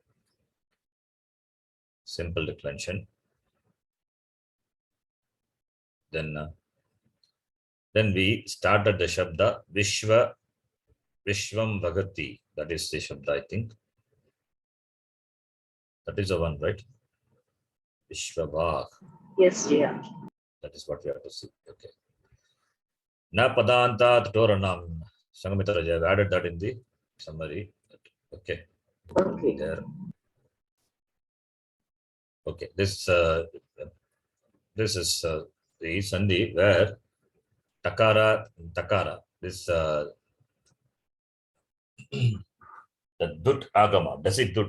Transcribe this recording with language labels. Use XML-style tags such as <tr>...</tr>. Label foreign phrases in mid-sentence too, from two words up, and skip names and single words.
<en>Simple declension. Then we started the</en> <sa>शब्द विश्व, विश्वं भगति.</sa> <en>That is the Shabda, I think. That is the one, right? Vishwabhag. Yes, dear. That is what we have to see.</en> <sa>Okay. न पदान्ताट्टोरनाम्.</sa> <en>Sangamitra, I have added that in the summary. Okay. Okay. There. Okay. This is the sandhi where takara. This the dut agama. Dasi dut.</en>